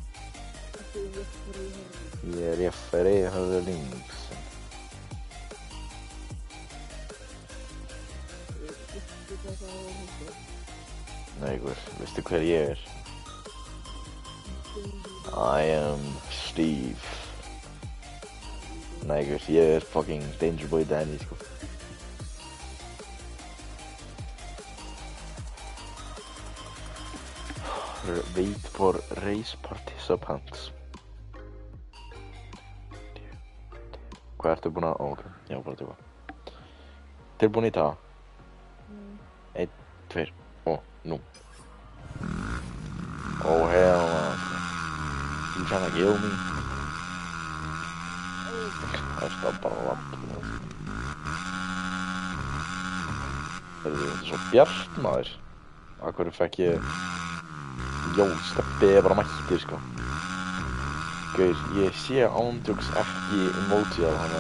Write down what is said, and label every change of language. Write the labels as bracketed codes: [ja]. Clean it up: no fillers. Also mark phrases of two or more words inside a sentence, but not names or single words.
[is] Ég er Jeffrey Hurling. Nei, veistu hver ég er? [en] I am Steve. [is] Nei, ég er fucking Danger Boy Danny, sko. [en] Wait for race participants. [is] Hvað ertu búin að... Ó, ok, já, bara tilbúin. Tilbúin í það? 1, 2, og nú. [en] Oh, hell no. You trying to kill me? [is] Það er bara langt. Þetta er svo bjart, maður. Af hverju fekk ég... Jó, Steppi er bara mættir, sko. Gaur, ég sé ándjóks ekki emoji af hana.